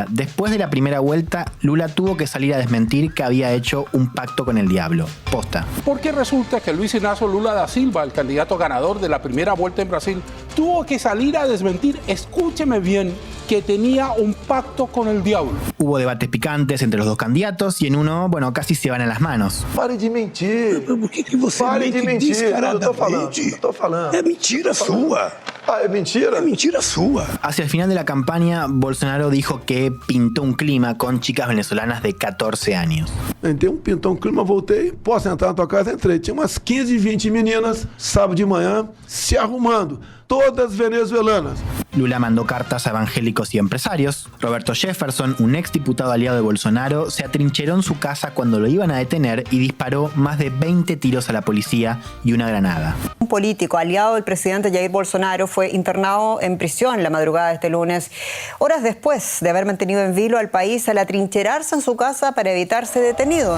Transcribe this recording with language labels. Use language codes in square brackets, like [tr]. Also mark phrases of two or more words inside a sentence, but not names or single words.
[es] Después de la primera vuelta, Lula tuvo que salir a desmentir que había hecho un pacto con el diablo. Posta. Porque resulta que Luis Inácio Lula da Silva, el candidato ganador de la primera vuelta en Brasil, tuvo que salir a desmentir, escúcheme bien, que tenía un pacto con el diablo. Hubo debates picantes entre los dos candidatos y en uno, casi se van a las manos. [pt] Pare de mentir. Por que você Pare de mentir. Eu tô falando. É mentira sua. Ah, é mentira? É mentira sua. [es] Hacia el final de la campaña, Bolsonaro dijo que pintó un clima con chicas venezolanas de 14 años. [pt] Entrei pintou clima, voltei, posso entrar na tua casa? Entrei. Tinha umas 15, 20 meninas, sábado de manhã, se arrumando. Todas venezuelanas. [es] Lula mandó cartas a evangélicos y empresarios. Roberto Jefferson, un exdiputado aliado de Bolsonaro, se atrincheró en su casa cuando lo iban a detener y disparó más de 20 tiros a la policía y una granada. Un político aliado del presidente Jair Bolsonaro fue internado en prisión la madrugada de este lunes, horas después de haber mantenido en vilo al país al atrincherarse en su casa para evitar ser detenido.